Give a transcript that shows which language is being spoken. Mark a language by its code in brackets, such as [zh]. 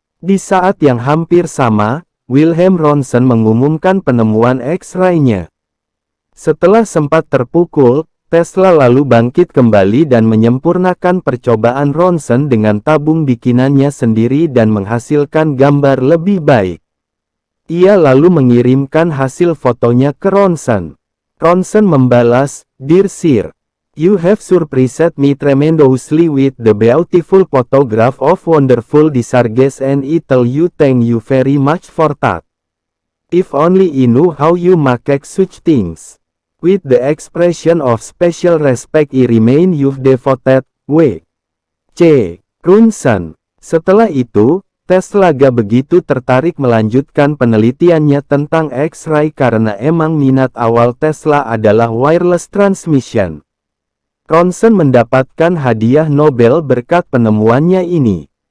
[id] Di saat yang hampir sama, Wilhelm Ronson mengumumkan penemuan X-ray-nya. Setelah sempat terpukul, Tesla lalu bangkit kembali dan menyempurnakan percobaan Ronson dengan tabung bikinannya sendiri dan menghasilkan gambar lebih baik. Ia lalu mengirimkan hasil fotonya ke Ronson. Ronson membalas, [en] "Dear Sir, you have surprised me tremendously with the beautiful photograph of wonderful disarges and I tell you thank you very much for that. If only I knew how you make such things. With the expression of special respect I remain your devoted, W. C. Ronson." [id] Setelah itu, Tesla gak begitu tertarik melanjutkan penelitiannya tentang X-ray karena emang minat awal Tesla adalah wireless transmission. Ronson mendapatkan hadiah Nobel berkat penemuannya ini.